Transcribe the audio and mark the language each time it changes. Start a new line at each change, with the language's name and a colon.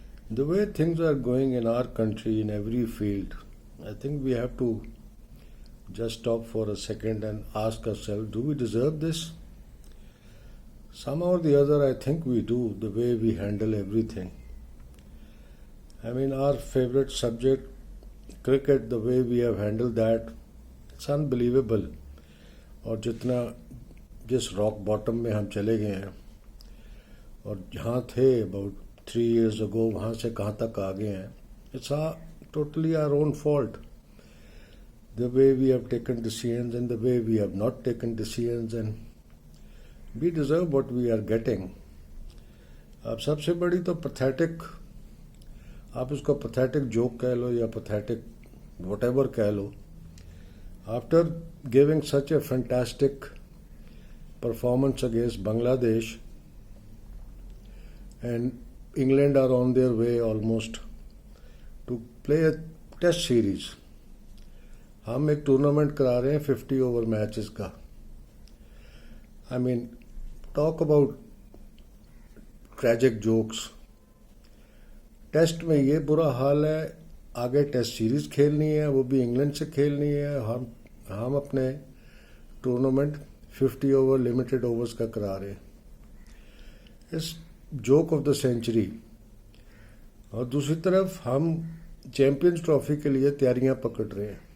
English: The way things are going in our country in every field, I think we have to just stop for a second and ask ourselves, do we deserve this? Somehow or the other, I think we do, the way we handle everything. I mean, our favorite subject, cricket, the way we have handled that, it's unbelievable.
Urdu: اور جس rock bottom میں ہم چلے گئے ہیں اور جہاں تھے
English: about 3 years ago
Urdu: وہاں سے کہاں تک آ گئے ہیں.
English: It's totally our own fault. The way we have taken decisions and the way we have not taken decisions and we deserve what we are getting.
Urdu: اب سب سے بڑی تو پتھیٹک، آپ اس کو پتھیٹک جوک کہہ لو یا پتھیٹک واٹ ایور کہہ لو.
English: After giving such a fantastic performance against Bangladesh, and England are on their way almost to play a test series.
Urdu: ہم ایک ٹورنامنٹ کرا رہے ہیں 50 over میچز کا.
English: I mean, talk about tragic jokes.
Urdu: Test میں یہ برا حال ہے، آگے ٹیسٹ سیریز کھیلنی ہے، وہ بھی انگلینڈ سے کھیلنی ہے. ہم اپنے ٹورنامنٹ 50 over لمیٹڈ اوورز کا کرا رہے ہیں.
English: اس joke of the century.
Urdu: اور دوسری طرف ہم چیمپئنز ٹرافی کے لیے تیاریاں پکڑ رہے ہیں.